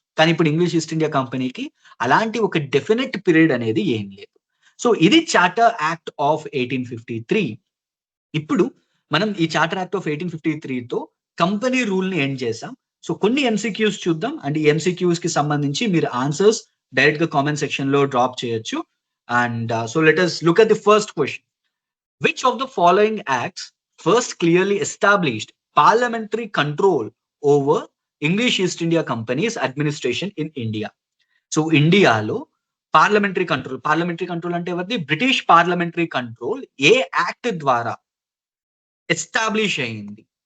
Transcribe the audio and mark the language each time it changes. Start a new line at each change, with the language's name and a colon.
Telugu: కానీ ఇప్పుడు English east India కంపెనీకి అలాంటి ఒక డెఫినెట్ పీరియడ్ అనేది ఏం లేదు. సో ఇది చార్టర్ యాక్ట్ ఆఫ్ 1853. ఇప్పుడు మనం ఈ charter act of 1853తో company rule ని ఎండ్ చేసాం. సో కొన్ని ఎంసీక్యూస్ చూద్దాం, అండ్ ఈ ఎంసీక్యూస్ కి సంబంధించి మీరు ఆన్సర్స్ డైరెక్ట్ గా కామెంట్ సెక్షన్ లో డ్రాప్ చేయొచ్చు.
English: And so let us look at the first question. Which of the following acts first clearly established parliamentary control over English East India Company's administration in India?
Telugu: So ఇండియాలో parliamentary control అంటే ఎవరిది? British parliamentary control ఏ act ద్వారా establish అయింది?